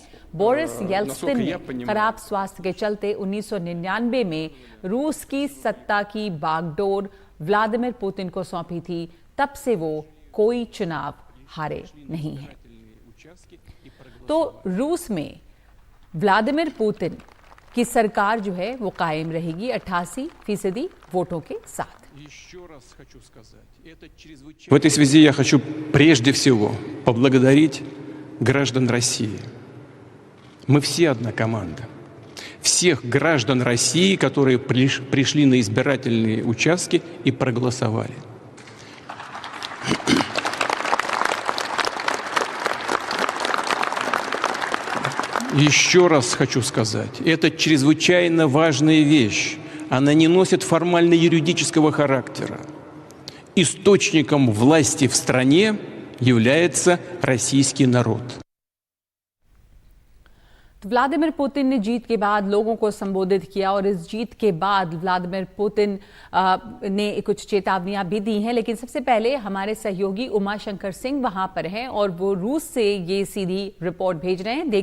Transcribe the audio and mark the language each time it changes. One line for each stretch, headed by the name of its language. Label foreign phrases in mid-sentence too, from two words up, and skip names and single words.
Hindi: बोरिस येल्त्सिन ने खराब स्वास्थ्य के चलते 1999 में रूस की सत्ता की बागडोर व्लादिमीर पुतिन को सौंपी थी। तब से वो कोई चुनाव हारे नहीं हैं। तो रूस में व्लादिमीर पुतिन की सरकार जो है वो कायम रहेगी 88% वोटों के साथ।
Russian: В этой связи я хочу прежде всего поблагодарить граждан России. Мы все одна команда. Всех граждан России, которые пришли на избирательные участки и проголосовали. Еще раз хочу сказать, это чрезвычайно важная вещь. Она не носит формально-юридического характера. Источником власти в стране является российский народ.
Hindi: तो व्लादिमीर पुतिन ने जीत के बाद लोगों को संबोधित किया और इस जीत के बाद व्लादिमीर पुतिन ने कुछ चेतावनियां भी दी हैं। लेकिन सबसे पहले हमारे सहयोगी उमाशंकर सिंह वहां पर हैं और वो रूस से ये सीधी रिपोर्ट भेज रहे हैं।